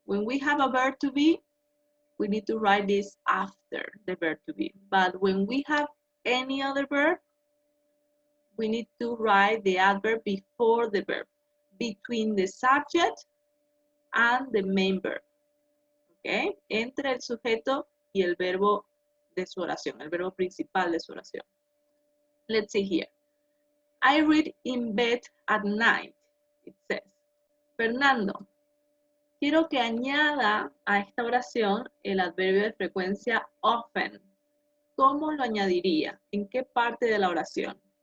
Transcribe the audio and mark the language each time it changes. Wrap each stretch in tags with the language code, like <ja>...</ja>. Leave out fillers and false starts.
<en>When we have a verb to be, we need to write this after the verb to be. But when we have any other verb, we need to write the adverb before the verb, between the subject and the main verb.</en> <es>¿Okay? Entre el sujeto y el verbo de su oración, el verbo principal de su oración.</es> <en>Let's see here. I read in bed at night, it says.</en> <es>Fernando, quiero que añada a esta oración el adverbio de frecuencia often. ¿Cómo lo añadiría? ¿En qué parte de la oración?</es>